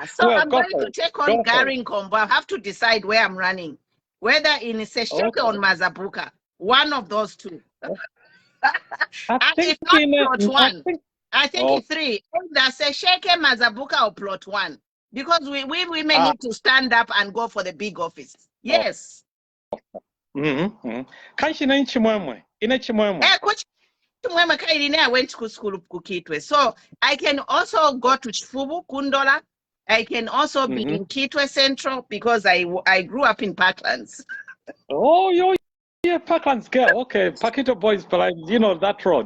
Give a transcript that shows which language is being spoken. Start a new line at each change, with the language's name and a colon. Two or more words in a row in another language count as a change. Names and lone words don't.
English: So I'm going to take on Garin Combo. I have to decide where I'm running, whether in Sesheke or Mazabuka. One of those two. I And think it's not in plot I one. think I think oh it's three. Either Sesheke Mazabuka or plot one. Because we women ah need to stand up and go for the big office. oh Yes.
Bemba: Kanshi na chimwemwe ina chimwemwe.
English: Coach I went to school Kitwe. So I can also go to Chifubu, Kundola. I can also be in Kitwe Central because I grew up in Parklands. Oh, yeah, Parklands girl. Okay, Pakito Boys, but you know that road.